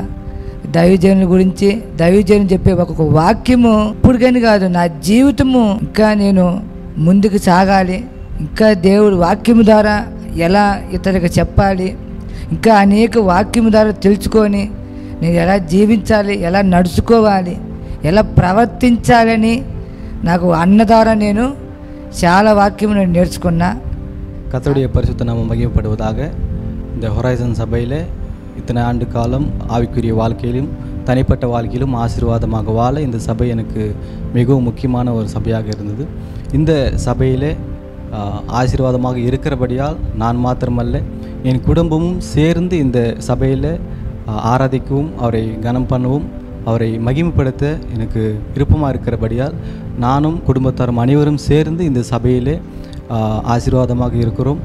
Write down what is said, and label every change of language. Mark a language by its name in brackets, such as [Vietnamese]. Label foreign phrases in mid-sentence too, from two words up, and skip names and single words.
[Telugu] దైవజనుల గురించి, దైవజనులు చెప్పే ఒక్కొక్క వాక్యము ఇప్పుడుకని కాదు, నా జీవితము ఇంకా నేను ముందుకు సాగాలి, ఇంకా దేవుడు వాక్యము ద్వారా ఎలా ఇతరులకు చెప్పాలి, ఇంకా అనేక వాక్యము ద్వారా తెలుసుకొని నేను ఎలా జీవించాలి, ఎలా నడుచుకోవాలి, ఎలా ప్రవర్తించాలని నాకు అన్న ద్వారా నేను చాలా వాక్యము నేను నేర్చుకొన్నా. [Tamil] கர்த்தருடைய பரிசுத்த நாமம் மகிமைப்படுவதாக. இந்த ஹொரைசன் சபையில் இத்தனை ஆண்டு காலம் ஆவிக்குரிய வாழ்க்கையிலும் தனிப்பட்ட வாழ்க்கையிலும் ஆசீர்வாதமாக வாழ இந்த சபை எனக்கு மிகவும் முக்கியமான ஒரு சபையாக இருந்தது. இந்த சபையில் ஆசீர்வாதமாக இருக்கிறபடியால் நான் மாத்திரமல்ல என் குடும்பமும் சேர்ந்து இந்த சபையில் ஆராதிக்கவும் அவரை கனம் பண்ணவும் அவரை மகிமைப்படுத்த எனக்கு விருப்பமாக இருக்கிறபடியால் நானும் குடும்பத்தாரும் அனைவரும் சேர்ந்து இந்த சபையிலே ஆசீர்வாதமாக இருக்கிறோம்.